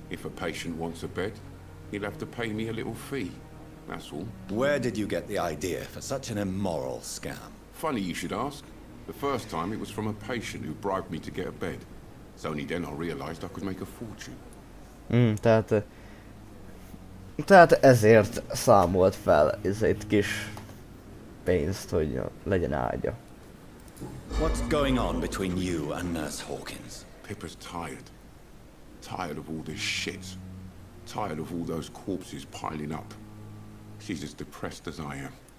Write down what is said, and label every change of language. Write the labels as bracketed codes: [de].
[en] If a patient wants a bed, he'll have to pay me a little fee. That's all. Where did you get the idea for such an immoral scam? Funny you should ask. The first time it was from a patient who bribed me to get a bed. It's only then I realized I could make a fortune. [hu] Tehát ezért számolt fel ezért kis pénzt, hogy legyen ágya. [en] What's going on between you and Nurse Hawkins? Pippa's tired. Tired of all this shit. Tired of all those corpses piling up. She's as depressed as I am.